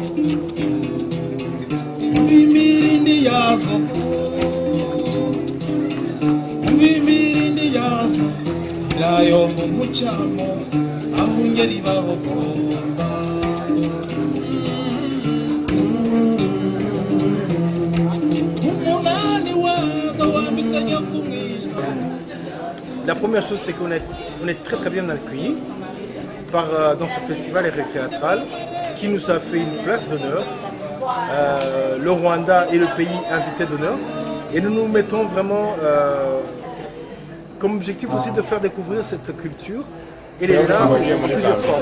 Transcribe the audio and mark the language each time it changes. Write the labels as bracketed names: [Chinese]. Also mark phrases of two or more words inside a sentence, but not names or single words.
[Kinyarwanda] Mwimirindi yazo Mwimirindi yazo Zirayo mu mucamo Abungeri bahogomba Umunani wazo wambitse nyo kumwishwa. [French] La première chose, c'est qu'on est très très bien accueillis dans ce festival récréatral qui nous a fait une place d'honneur. Le Rwanda est le pays invité d'honneur et nous nous mettons vraiment comme objectif aussi de faire découvrir cette culture et les arts en plusieurs formes.